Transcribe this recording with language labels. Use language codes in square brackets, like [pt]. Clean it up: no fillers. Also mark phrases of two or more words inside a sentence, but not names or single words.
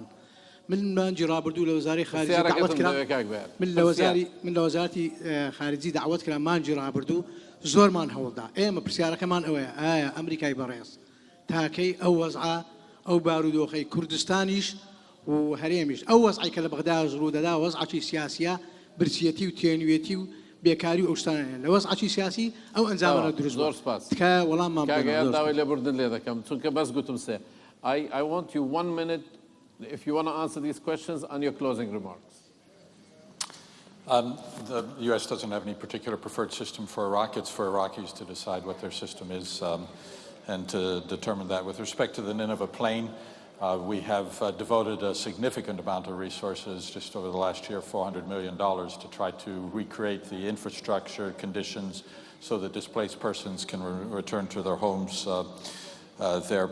[ckb] من مانجی ڕابردوو لە وەزارەی خارجی دعوت کرا من لە وەزارەتی خارجی دعوت کرا مانجی ڕابردوو زۆرمان هەوڵدا ئێمە پرسیارەکەمان ئەوەیە ئایا ئەمریکای بەڕێز تاکەی ئەو وەزعە ئەو بارودۆخەی کوردستانیش و هەرێمیش ئەو وەزعی کە لە بەغدا ڕوو دەدا وەزعی سیاسیە برسیەتی و تێنوێتی و بێکاری و ئەوشتانە لە وەزعی سیاسی ئەو ئەنجامانە دروست زۆر سپاس تکە وەڵاممان داوای لێبوردن لێ دەکەم چونکە بەس گوتم سێ [en] I want you 1 minute if you want to answer these questions and your closing remarks. The U.S. doesn't have any particular preferred system for Iraq. It's for Iraqis to decide what their system is and to determine that. With respect to the Nineveh Plain, we have devoted a significant amount of resources just over the last year, $400 million, to try to recreate the infrastructure conditions so that displaced persons can return to their homes there.